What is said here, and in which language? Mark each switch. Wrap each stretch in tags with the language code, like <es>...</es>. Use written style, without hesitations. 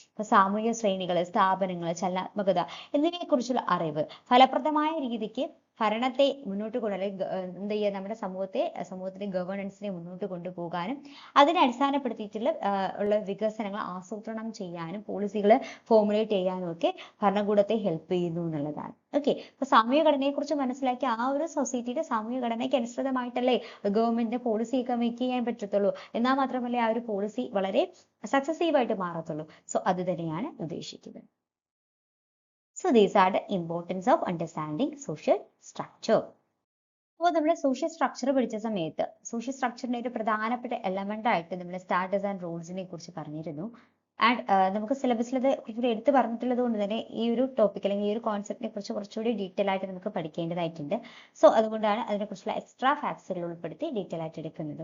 <ml>ഇപ്പൊ സാമൂഹിക ശ്രേണികൾ, സ്ഥാപനങ്ങൾ, ചലനാത്മകത എന്നിവയെ കുറിച്ചുള്ള അറിവ് ഫലപ്രദമായ രീതിക്ക് ഭരണത്തെ മുന്നോട്ട് എന്ത് ചെയ്യുക, നമ്മുടെ സമൂഹത്തിന്റെ ഗവേണൻസിനെ മുന്നോട്ട് കൊണ്ടുപോകാനും അതിനെ അടിസ്ഥാനപ്പെടുത്തിയിട്ടുള്ള വികസനങ്ങൾ ആസൂത്രണം ചെയ്യാനും പോളിസികൾ ഫോർമുലേറ്റ് ചെയ്യാനും ഒക്കെ ഭരണകൂടത്തെ ഹെൽപ്പ് ചെയ്യുന്നു എന്നുള്ളതാണ്. ഓക്കെ, അപ്പൊ സാമൂഹിക ഘടനയെ കുറിച്ച് മനസ്സിലാക്കി ആ ഒരു സൊസൈറ്റിയുടെ സാമൂഹിക ഘടനയ്ക്ക് അനുസൃതമായിട്ടല്ലേ ഗവൺമെന്റിന്റെ പോളിസിയൊക്കെ മേക്ക് ചെയ്യാൻ പറ്റത്തുള്ളൂ. എന്നാൽ മാത്രമല്ലേ ആ ഒരു പോളിസി വളരെ സക്സസീവായിട്ട് മാറത്തുള്ളൂ. സോ അത് തന്നെയാണ് ഉദ്ദേശിക്കുന്നത്.</ml> <en>So these are the importance of understanding social structure.</en> <ml>അപ്പോൾ നമ്മൾ സോഷ്യൽ സ്ട്രക്ചർ പഠിച്ച സമയത്ത് സോഷ്യൽ സ്ട്രക്ചറിന്റെ ഒരു പ്രധാനപ്പെട്ട എലമെന്റ് ആയിട്ട് നമ്മൾ സ്റ്റാറ്റസ് ആൻഡ് റോൾസിനെ കുറിച്ച് പറഞ്ഞിരുന്നു. ആൻഡ് നമുക്ക് സിലബസിൽ അത് കുറച്ചുകൂടി എടുത്ത് പറഞ്ഞിട്ടുള്ളത് കൊണ്ട് തന്നെ ഈ ഒരു ടോപ്പിക് അല്ലെങ്കിൽ ഈ ഒരു കോൺസെപ്റ്റിനെ കുറിച്ച് കുറച്ചുകൂടി ഡീറ്റെയിൽ ആയിട്ട് നമുക്ക് പഠിക്കേണ്ടതായിട്ടുണ്ട്. സോ അതുകൊണ്ടാണ് അതിനെക്കുറിച്ചുള്ള എക്സ്ട്രാ ഫാക്ട്സുകൾ ഉൾപ്പെടുത്തി ഡീറ്റെയിൽ ആയിട്ട് എടുക്കുന്നത്.</ml>